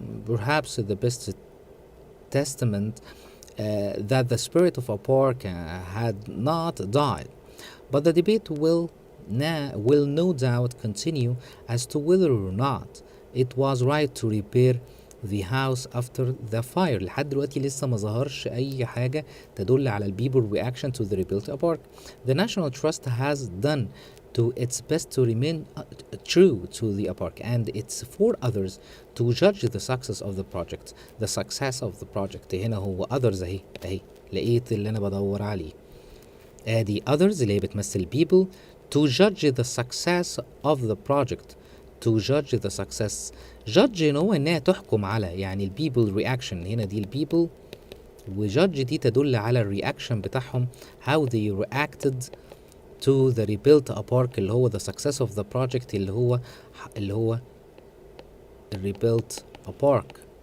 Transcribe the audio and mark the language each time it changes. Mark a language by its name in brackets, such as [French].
[English] Perhaps the best testament that the spirit of a park had not died. But the debate will no doubt continue as to whether or not it was right to repair the house after the fire. [Arabic] لحد دلوقتي لسه ما ظهرش أي حاجة تدل على ال [English] people reaction to the rebuilt a park. The National Trust has done to its best to remain true to the park, and it's for others to judge the success of the project. The success of the project [Arabic] هنا هو [English] others [Arabic] اهي لقيت اللي أنا بدور عليه. ادي others اللي هي بتمثل people. [English] to judge the success of the project. to judge the success. [Arabic] judge ان هو انها تحكم على، يعني ال [English] people reaction [Arabic] هنا دي ال people، وjudge دي تدل على الرياكشن بتاعهم [English] how they reacted to the rebuilt a park [Arabic] اللي هو [English] the success of the project [Arabic] اللي هو rebuilt a park.